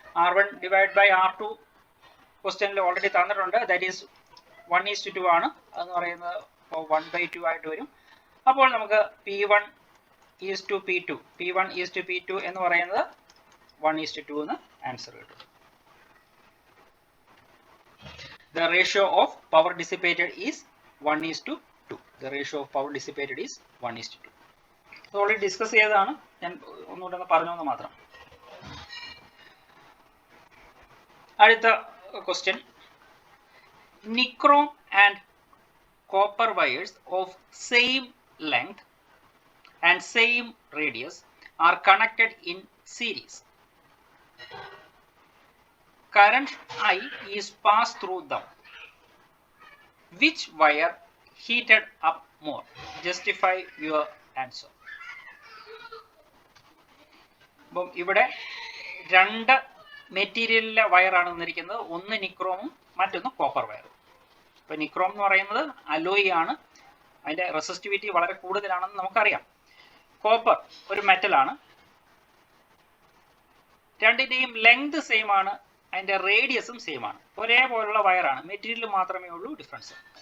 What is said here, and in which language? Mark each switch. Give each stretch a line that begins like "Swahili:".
Malayalam: R1 divide by R2 ക്വസ്റ്റ്യനിൽ already തന്നിട്ടുണ്ട്.
English: that is
Malayalam: 1:2 ആണ്. അതെന്ന് പറയുന്നത് 1/2 ആയിട്ട് വരും. അപ്പോൾ നമുക്ക് P1 ഈസ് ടു P2 എന്ന് പറയുന്നത് 1:2 എന്ന് ആൻസർ കിട്ടും.
English: The ratio of power dissipated is 1:2. The ratio of power dissipated is 1:2.
Malayalam: ഇത് ഓൾറെഡി ഡിസ്കസ് ചെയ്തതാണ്, ഞാൻ ഒന്നുകൂടെ ഒന്ന് പറഞ്ഞെന്ന് മാത്രം. അടുത്ത question,
English: Nichrome and copper wires of same length and same radius are connected in series. Current I is passed through them. Which wire heated up more? Justify your answer.
Malayalam: അപ്പം ഇവിടെ രണ്ട് മെറ്റീരിയലിലെ വയറാണ് തന്നിരിക്കുന്നത്. ഒന്ന് നിക്രോമും മറ്റൊന്ന് കോപ്പർ വയറും. ഇപ്പം നിക്രോം എന്ന് പറയുന്നത് അലോയ് ആണ്, അതിൻ്റെ റെസിസ്റ്റിവിറ്റി വളരെ കൂടുതലാണെന്ന് നമുക്കറിയാം. കോപ്പർ ഒരു മെറ്റലാണ്, രണ്ടിൻ്റെയും ലെങ്ത് സെയിം ആണ്, അതിൻ്റെ റേഡിയസും സെയിം ആണ്, ഒരേപോലുള്ള വയറാണ്, മെറ്റീരിയൽ മാത്രമേ ഉള്ളൂ ഡിഫറൻസ്.